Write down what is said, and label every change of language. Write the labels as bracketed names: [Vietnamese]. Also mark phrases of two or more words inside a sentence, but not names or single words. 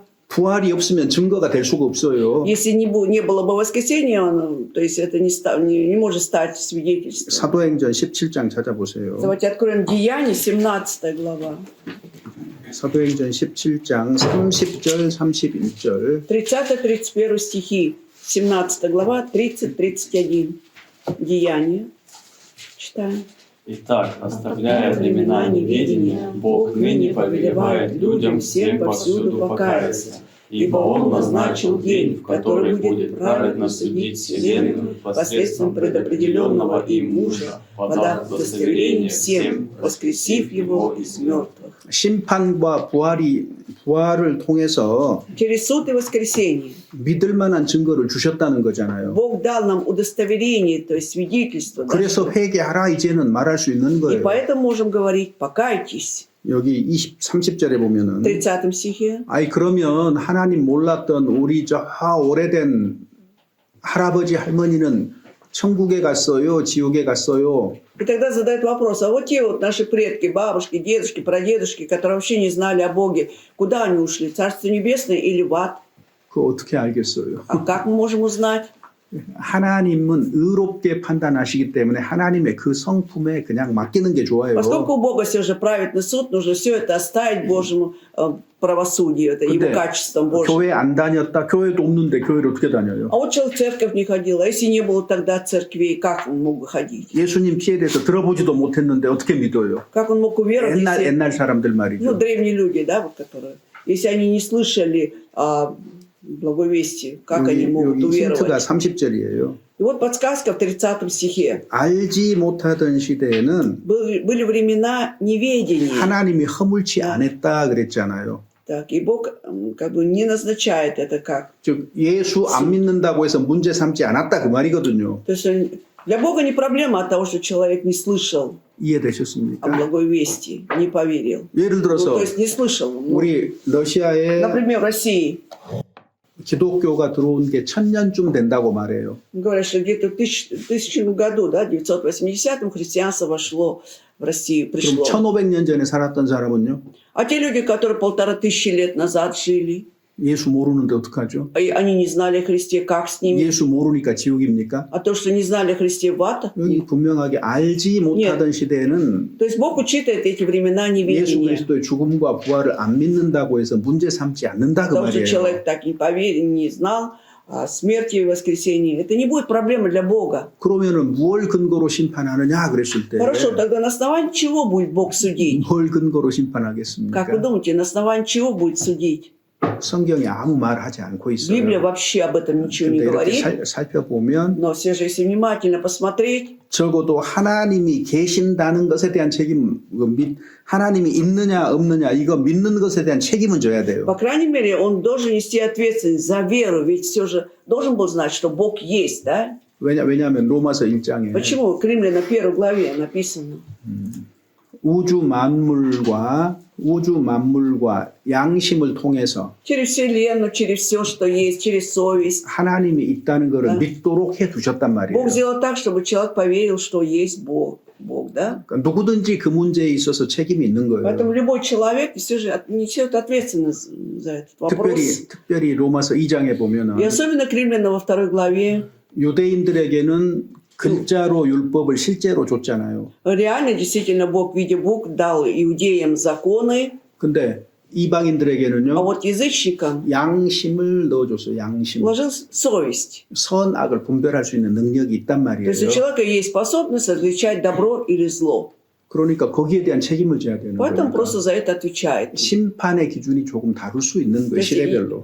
[Korean] 부활이 없으면 증거가 될 수가 없어요. [Russian] Если не было бы воскресения, то есть это не может стать свидетельством. [Korean] 사도행전 17장 찾아보세요. [Russian] Давайте откроем Деяния, 17 глава. [Korean] 사도행전 17장 30절 31절 [Russian] 30-31 стихи. 17 глава, 30-31. Деяния. Читаем. Итак, оставляя времена неведения, Бог ныне повелевает людям всем повсюду покаяться, ибо Он назначил день, в который будет праведно судить вселенную посредством предопределенного им мужа, подав удостоверение всем, воскресив его из мертвых. [Korean] 심판과 부활을 통해서 [Russian] Через суд и воскресение [Korean] 믿을 만한 증거를 주셨다는 거잖아요. [Russian] Бог дал нам удостоверение, то есть свидетельство. да, [Korean] 그래서 회개하라 이제는 말할 수 있는 [Russian] И [Korean] 거예요. [Russian] поэтому можем говорить, покайтесь. [Korean] 여기 30절에 보면은 [Russian] В 30 стихе. [Korean] 아이 그러면 하나님 몰랐던 우리 저 오래된 할아버지 할머니는 천국에 갔어요, 지옥에 갔어요. [Russian] И тогда задают вопрос, а вот те вот наши предки, бабушки, дедушки, прадедушки, которые вообще не знали о Боге, куда они ушли? Царство Небесное или в ад? [Korean] 그거 어떻게 알겠어요? [Russian] А как мы можем узнать? [Korean] 하나님은 의롭게 판단하시기 때문에 하나님의 그 성품에 그냥 맡기는 게 좋아요. [Russian] Поскольку у Бога все же праведный суд, нужно все это оставить Божьему правосудию, это его [Korean] 근데 [Russian] качеством Божьим. [Korean] 교회 안 다녔다, 교회도 없는데 교회를 어떻게 다녀요? [Russian] А вот человек в церковь не ходил, а если не было тогда церквей, как он мог бы ходить? [Korean] 예수님 피에 대해서 들어보지도 못했는데 어떻게 믿어요? [Russian] Как он мог уверовать, если... [Korean] 옛날 사람들 [Russian] Ну, [Korean] 말이죠. [Russian] древние люди, да, вот которые... Если они не слышали о благой вести, как они могут [Korean] 여기 힌트가 [Russian] уверовать? [Korean] 30절이에요. [Russian] И вот подсказка в 30 стихе. [Korean] 알지 못하던 시대에는 [Russian] Были времена неведения. [Korean] 하나님이 허물치 않았다 그랬잖아요. [Russian] Так, и Бог как бы не назначает это как. [Korean] 즉 예수 안 믿는다고 해서 문제 삼지 않았다 그 말이거든요. [Russian] То есть для Бога не проблема от того, что человек не слышал о [Korean] 이해되셨습니까? [Russian] благой вести, не поверил. [Korean] 예를 [Russian] Ну, [Korean] 들어서 [Russian] то есть не слышал. Ну, [Korean] 우리 러시아에 [Russian] например, в России [Korean] 기독교가 들어온 게 1000년쯤 된다고 말해요. [Russian] говорят, что где-то в 1000 году, да, 980-м христианство вошло в Россию, [Korean] 그럼 [Russian] пришло. [Korean] 1500년 전에 살았던 사람은요? [Russian] А те люди, которые 1500 лет назад жили, [Korean] 예수 모르는데 어떡하죠? [Russian] и они не знали о Христе, как с ними? [Korean] 예수 모르니까 지옥입니까? [Russian] А то, что не знали о Христе, в ад? [Korean] 여기 분명하게 알지 못하던 시대에는 [Russian] То есть Бог учитывает эти времена [Korean] 예수 [Russian] неведения. [Korean] 그리스도의 죽음과 부활을 안 믿는다고 해서 문제 삼지 않는다 그 [Russian] Потому что [Korean] 말이에요. [Russian] человек так не поверил, не знал о смерти и воскресении. Это не будет проблемой для Бога. [Korean] 그러면은 무엇 근거로 심판하느냐 그랬을 때 [Russian] Хорошо, тогда на основании чего будет Бог судить? [Korean] 뭘 근거로 심판하겠습니까? [Russian] Как вы думаете, на основании чего будет судить? [Korean] 성경이 아무 말 하지 않고 [Russian] Библия [Korean] 있어요. [Russian] вообще об этом ничего не [Korean] 근데 이렇게 [Russian] говорит. [Korean] 살펴보면 [Russian] Но все же, если внимательно посмотреть, [Korean] 적어도 하나님이 계신다는 것에 대한 책임, 하나님이 있느냐 없느냐 이거 믿는 것에 대한 책임은 져야 돼요. [Russian] по крайней мере, он должен нести ответственность за веру, ведь все же должен был знать, что Бог есть, да? [Korean] 왜냐하면 로마서 1장에 [Russian] Почему? В Римлянам 1 главе написано. [Korean] 우주 만물과 양심을 통해서 [Russian] Через Вселенную, через все, что есть, через совесть. [Korean] 하나님이 있다는 것을 네. 믿도록 해 두셨단 말이에요. [Russian] Бог сделал так, чтобы человек поверил, что есть Бог. Бог, да? [Korean] 그러니까 누구든지 그 문제에 있어서 책임이 있는 [Russian] Поэтому [Korean] 거예요. [Russian] любой человек все же несет ответственность за этот вопрос. [Korean] 특별히 로마서 2장에 [Russian] И [Korean] 보면은 [Russian] особенно к Римлянам во 2 главе. [Korean] 유대인들에게는 글자로 율법을 실제로 줬잖아요. [Russian] Реально, действительно, Бог в виде букв дал иудеям законы, [Korean] 근데 [Russian] а [Korean] 이방인들에게는요 [Russian] вот язычникам [Korean] 양심을 넣어줬어요. 양심. [Russian] вложил совесть. [Korean] 선악을 분별할 수 있는 능력이 있단 [Russian] То есть у [Korean] 말이에요. [Russian] человека есть способность различать добро или зло. [Korean] 그러니까 거기에 대한 책임을 져야 되는 [Russian] Поэтому [Korean] 거예요. [Russian] просто за это отвечает. [Korean] 심판의 기준이 조금 다를 수 있는 거예요. 시대별로.